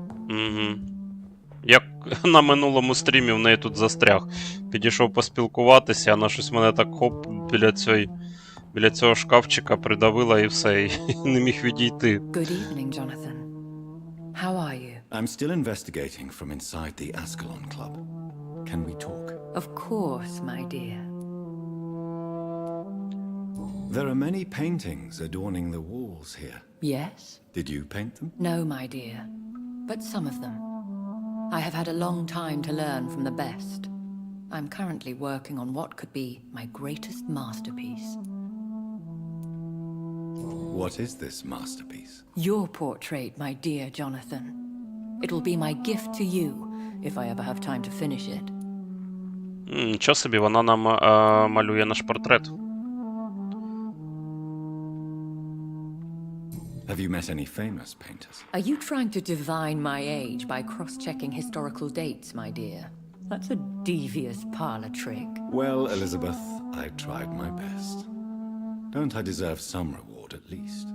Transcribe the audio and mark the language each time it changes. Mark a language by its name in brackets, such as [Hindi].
[Ukrainian] Угу. Як на минулому стрімі в неї тут застряг. Підійшов поспілкуватися, вона щось мене так хоп біля цього шкафчика придавила і все, і не міг відійти. [English] Good evening, Jonathan. How are you? I'm still investigating from inside the Ascalon Club. Can we talk? Of course, my dear. There are many paintings adorning the walls here. Yes? Did you paint them? No, my dear. But some of them. I have had a long time to learn from the best. I'm currently working on what could be my greatest masterpiece. What is this masterpiece? Your portrait, my dear Jonathan. It will be my gift to you, if I ever have time to finish it. [Ukrainian] Нічого собі, вона нам малює наш портрет. [English] Have you met any famous painters? Are you trying to divine my age by cross-checking historical dates, my dear? That's a devious parlor trick. Well, Elizabeth, I tried my best. Don't I deserve some reward at least?